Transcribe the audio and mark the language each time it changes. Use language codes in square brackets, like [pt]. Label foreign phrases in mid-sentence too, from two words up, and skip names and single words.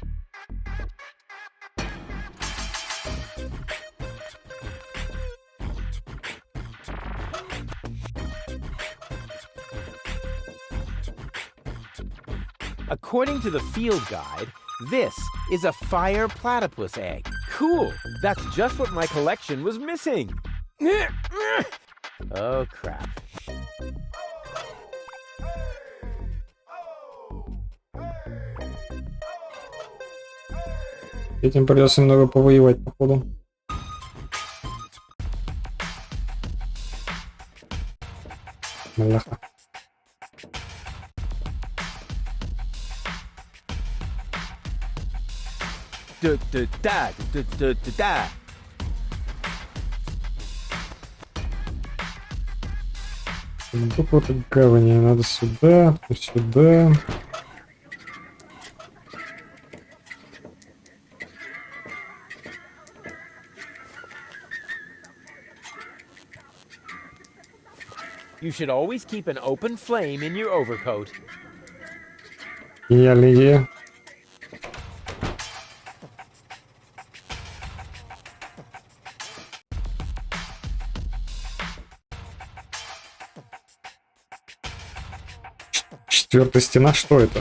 [en] According to the field guide, this is a fire platypus egg. Cool! That's just what my collection was missing. Oh, crap. [ru] Этим придется немного повоевать, походу. Маляха. Да-да-да-да-да-да-да. Сундук вот гавани. Надо сюда, сюда. [en] You should always keep an open flame in your overcoat. [ru] Гениальная идея. Четвертая стена, что это?